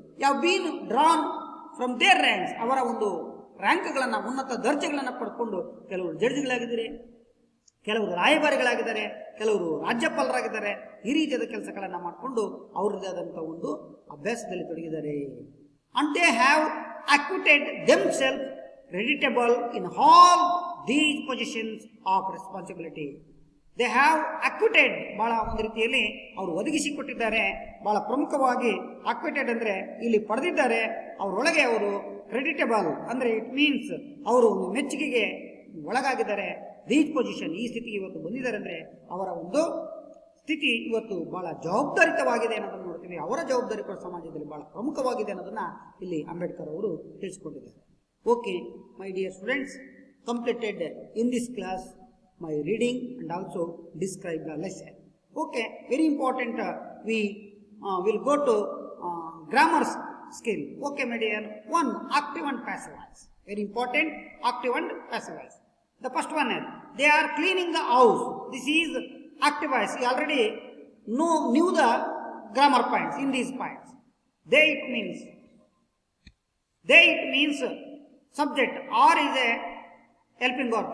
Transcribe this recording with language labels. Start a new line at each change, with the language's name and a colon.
Kannada: ಯಾವ
English: been drawn from their ranks,
Kannada: ಅವರ ಒಂದು ರ್ಯಾಂಕ್ಗಳನ್ನು, ಉನ್ನತ ದರ್ಜೆಗಳನ್ನು ಪಡ್ಕೊಂಡು ಕೆಲವರು ಜಡ್ಜ್ಗಳಾಗಿದ್ದಾರೆ, ಕೆಲವರು ರಾಯಭಾರಿಗಳಾಗಿದ್ದಾರೆ, ಕೆಲವರು ರಾಜ್ಯಪಾಲರಾಗಿದ್ದಾರೆ. ಈ ರೀತಿಯಾದ ಕೆಲಸಗಳನ್ನು ಮಾಡಿಕೊಂಡು ಅವರದೇ ಆದಂಥ ಒಂದು ಅಭ್ಯಾಸದಲ್ಲಿ ತೊಡಗಿದ್ದಾರೆ.
English: And they have acquitted themselves creditable in all these positions of responsibility. They have acquitted,
Kannada: ಬಹಳ ಒಂದು ರೀತಿಯಲ್ಲಿ ಅವರು ಒದಗಿಸಿಕೊಟ್ಟಿದ್ದಾರೆ. ಬಹಳ ಪ್ರಮುಖವಾಗಿ acquitted ಅಂದರೆ ಇಲ್ಲಿ ಪಡೆದಿದ್ದಾರೆ. ಅವರೊಳಗೆ ಅವರು ಕ್ರೆಡಿಟಬಲ್ ಅಂದರೆ
English: it means
Kannada: ಅವರು ಮೆಚ್ಚುಗೆಗೆ ಒಳಗಾಗಿದ್ದಾರೆ. ದೀಸ್ ಪೊಸಿಷನ್, ಈ ಸ್ಥಿತಿಗೆ ಇವತ್ತು ಬಂದಿದ್ದಾರೆ ಅಂದರೆ ಅವರ ಒಂದು ಸ್ಥಿತಿ ಇವತ್ತು ಬಹಳ ಜವಾಬ್ದಾರಿತವಾಗಿದೆ ಅನ್ನೋದನ್ನು ನೋಡ್ತೀವಿ. ಅವರ ಜವಾಬ್ದಾರಿ ಕೂಡ ಸಮಾಜದಲ್ಲಿ ಬಹಳ ಪ್ರಮುಖವಾಗಿದೆ ಅನ್ನೋದನ್ನ ಇಲ್ಲಿ ಅಂಬೇಡ್ಕರ್ ಅವರು ತಿಳಿಸಿಕೊಂಡಿದ್ದಾರೆ.
English: Okay my dear students, completed in this class my reading and also describe the lesson. Okay, very important. We will go to grammar skill. Okay my dear, one, active and passive voice. Very important, active and passive voice. The first one is they are cleaning the house. This is active voice. You already knew the grammar points in these points. They it means subject, or is a helping verb.